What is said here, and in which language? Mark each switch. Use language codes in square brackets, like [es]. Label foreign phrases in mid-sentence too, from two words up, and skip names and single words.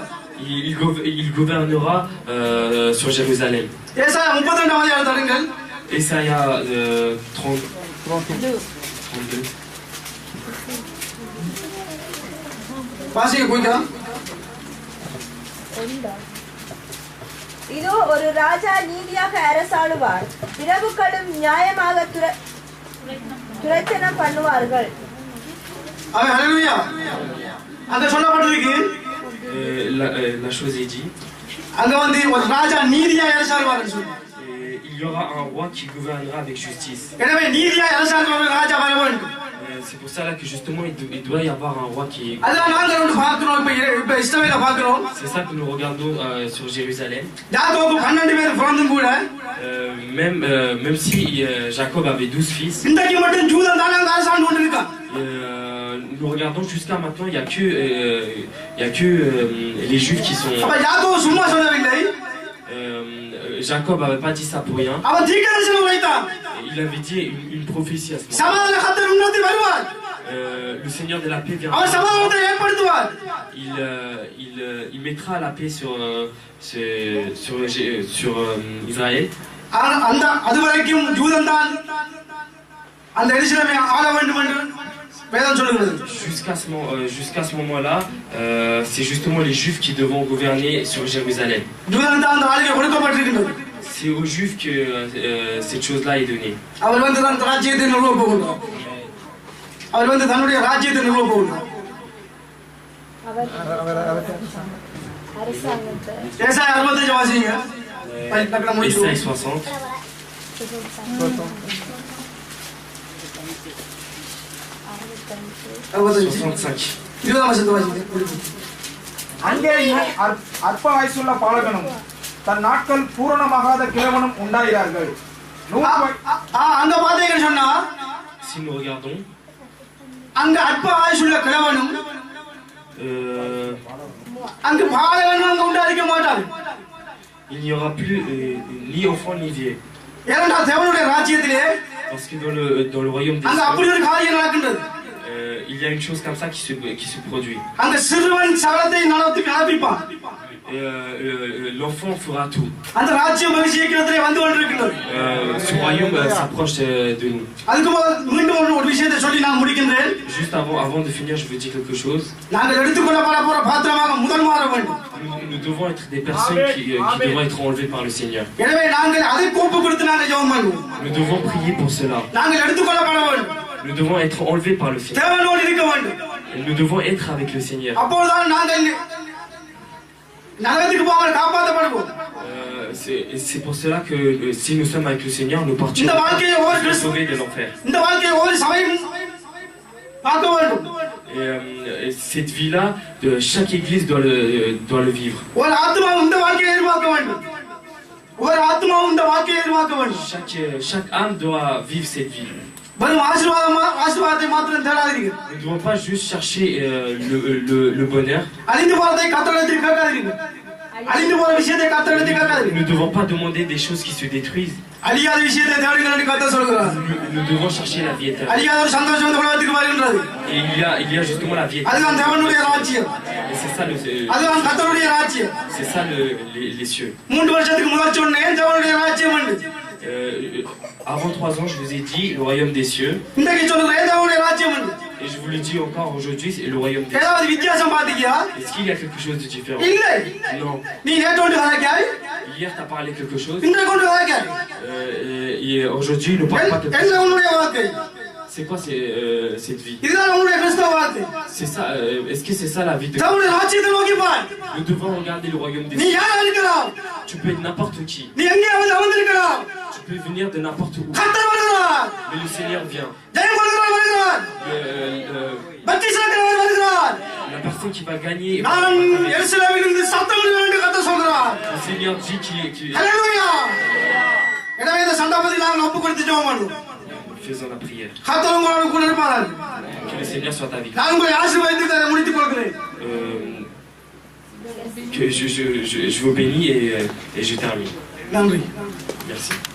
[fr] il gouvernera sur Jérusalem. [ta] ஏசாயா 32 தருங்கள். [fr] Ésaïe 32. [ta] வாசிங்க போய்க்கலாம். இதோ ஒரு ராஜா நீதியாக அரசாளுவார், பிரபுக்களும் நியாயமாக துரைத்தனம் பண்ணுவார்கள். ஹalleluya. அங்க சொல்லப்பட்டிருக்கு [fr] La chose est dit. [ta] அங்க வந்து ஒரு ராஜா நீதியாக அரசாளுவார்னு சொல்லி. [fr] Il y aura un roi qui gouvernera avec justice. [ta] எனவே நீதியாக அரசாளுவார் ராஜா வர வேண்டும். [fr] C'est pour ça là que justement il doit y avoir un roi qui. [ta] அதான் நாங்க வந்து பார்க்கிறோம். இப்ப இஸ்ரவேல பார்க்கிறோம். [fr] C'est ça que nous regardons sur Jérusalem. [ta] யாக்கோபு 12 பேர் பிறந்தும் கூட [fr] même si Jacob avait 12 fils. [ta] இன்றைக்கு மட்டும் யூதன் தான் அங்க அரசாண்டு கொண்டிருக்கான். [fr] Nous regardons jusqu'à maintenant, il y a que les Juifs qui sont. [ta] அப்ப யாக்கோபு சும்மா சொல்லவில்லை. [fr] Jacob n'avait pas dit ça pour rien. [ta] அவன் தீர்க்கதரிசனம் உரைத்தான். [fr] Il avait dit une prophétie à ce moment. [ta] சமாதான கர்த்தர் உன்னதத்தில் வருவார். [fr] Le Seigneur de la paix viendra. [ta] அவன் சமாதானத்தை ஏற்படுத்துவார். [fr] Il mettra la paix sur Israël. [ta] அந்த அதுவரைக்கும் யூதன் தான் அந்த எருசலேமை ஆள வேண்டும் என்று வேதம் சொல்கிறது. [fr] Jusqu'à ce moment-là, c'est justement les Juifs qui devront gouverner sur Jérusalem. [ta] யூதன் தான் அந்த ஆளுகை கொடுக்கப்பட்டிருக்கிறது. [fr] C'est aux Juifs que cette chose-là est donnée. [ta] அவர் வந்து தன் ராஜ்யத்தை நிறுவ போகிறார். அவர் வந்து தன்னுடைய ராஜ்யத்தை நிறுவ போகிறார். ஏசாயா 65 வாசிங்க. [fr] Ésaïe 60. [ta] அங்கே அற்ப ஆயுசுள்ள பாலகனும் தன் நாட்கள் பூரணமாகாத கிழவனும் உண்டாகிறார்கள். அங்க பாத்தீங்கன்னு சொன்னா [fr] Si nous regardons, [ta] அங்க அற்ப ஆயுசுள்ள கிழவனும் அங்க பாலகனும் அங்க உண்டாயிருக்க மாட்டார். [fr] il n'y aura plus ni enfant ni vieux. [ta] ஏனென்றால் தேவனுடைய ராஜ்யத்திலே [fr] Parce que dans le royaume des [ta] அங்க [fr] cieux, [ta] அப்படி ஒரு காரியம் நடக்கின்றது. [fr] il y a une chose comme ça qui se produit. [ta] அங்க சிறுவன் சகலத்தை நடப்பிப்பான். [fr] L'enfant fera tout. [ta] அந்த ராஜ்யம் பவிஷ்யத்திலே வந்து கொண்டிருக்கிறது. [fr] Ce royaume s'approche de nous. [ta] அதுக்கு மீண்டும் ஒரு விஷயத்தை சொல்லி நான் முடிக்கின்றேன். [fr] Juste avant de finir, je veux dire quelque chose. [ta] நாங்கள் எடுத்துக்கொள்ளப்பட போற பாத்திரமாக முதல் மாற வேண்டும். [fr] Nous devons être des personnes qui devront être enlevées par le Seigneur. [ta] எனவே நாங்கள் அதை கோப்பு கொடுத்து நாங்கள் ஜெபம் பண்ணுவோம். [fr] Nous devons prier pour cela. [ta] நாங்கள் எடுத்துக்கொள்ளப்பட வேண்டும். [fr] Nous devons être enlevés par le Seigneur. [ta] தேவனோடு இருக்க வேண்டும். [fr] Nous devons être avec le Seigneur. [ta] அப்பொழுதுதான் நாங்கள் நரகத்துக்கு போகாமல் காப்பாற்றப்படுவோம். [fr] C'est pour cela que si nous sommes avec le Seigneur, nous partons sauvés de l'enfer. [ta] இந்த வாழ்க்கையை ஒரு சபையும் பார்க்க வேண்டும். [fr] Et cette vie-là, chaque église doit le vivre. [ta] ஒரு ஆத்மாவும் இந்த வாழ்க்கையை எதிர்பார்க்க வேண்டும். ஒரு ஆத்மாவும் இந்த வாழ்க்கையை எதிர்பார்க்க வேண்டும். [fr] Chaque âme doit vivre cette vie. [ta] வெறும் ஆசீர்வாதத்தை மாத்திரம் தேடாதீர்கள். [fr] Nous ne devons pas juste chercher le bonheur. [ta] அழிந்து போறதை கர்த்தரிடத்தில் கேட்காதீர்கள். அழிந்து போற விஷயத்தை கர்த்தரிடத்தில் கேட்காதீர்கள். [fr] Nous ne devons pas demander des choses qui se détruisent. [ta] அழியாத விஷயத்தை தேடுங்கள் என்று கர்த்தர் சொல்கிறார். [fr] Nous devons chercher la vie éternelle. [ta] அழியாத ஒரு சந்தோஷம் இந்த உலகத்துக்கு வருகின்றது. [fr] Et il y a justement la vie éternelle. [ta] அதுதான் தேவனுடைய ராஜ்யம். [fr] Et c'est ça [ta] அதுதான் கர்த்தருடைய ராஜ்யம். [fr] c'est ça les cieux. [ta] 3 வருஷத்துக்கு முதல் சொன்னேன் தேவனுடைய ராஜ்யம் என்று. [fr] Avant 3 ans, je vous ai dit le royaume des cieux. [ta] இன்றைக்கு சொல்றேன் தேவனுடைய ராஜ்யம் என்று. [fr] Et je vous le dis encore aujourd'hui, c'est le royaume des cieux. [ta] ஏதாவது வித்தியாசம் பாத்தீங்களா? [fr] Est-ce qu'il y a quelque chose de différent? [ta] இல்லை. [fr] Non. [ta] நீ நேற்றோடு கதைக்காய். [fr] Hier, tu as parlé quelque chose. [ta] இன்றைக்கு கொண்டு கதைக்காய். [fr] Et aujourd'hui, il ne parle pas quelque chose. [ta] என்ன உன்னுடைய வாழ்க்கை? [fr] C'est quoi cette vie? [ta] இதுதான் உன்னுடைய கிறிஸ்தவ வாழ்க்கை. [fr] C'est ça. Est-ce que c'est ça la vie de [ta] தேவனுடைய ராஜ்யத்தை நோக்கி பார். [fr] Nous devons regarder le royaume des [ta] நீ [fr] cieux. [ta] யாரா இருக்கலாம்? [fr] Tu peux être n'importe qui. [ta] நீ எங்கேயாவது அமர்ந்திருக்கலாம். [fr] Tu peux venir de n'importe où. [ta] கர்த்தர் வருகிறார். [fr] Mais le Seigneur vient. [ta] ஜெயம் கொள்கிறவர் வருகிறார். பக்தி செலுத்துகிறவர் வருகிறார். [fr] La personne qui va gagner. [ta] நான் எருசலேமிலிருந்து சத்தம் விடுவேன் என்று கர்த்தர் சொல்கிறார். [fr] Le Seigneur dit qu'il [ta] ஹல்லேலூயா. எனவே இந்த சந்தர்ப்பத்தில் நாங்கள் ஒப்பு கொடுத்து ஜெபம் பண்ணுவோம். [fr] faisons la prière. [ta] கர்த்தர் உங்களோடு கூட இருப்பார். [fr] Que le Seigneur soit avec [ta] நான் உங்களை ஆசீர்வதித்து அதை முடித்துக் கொள்கிறேன். [fr] Que je vous bénis et je termine. [ta] நன்றி. [fr] Merci.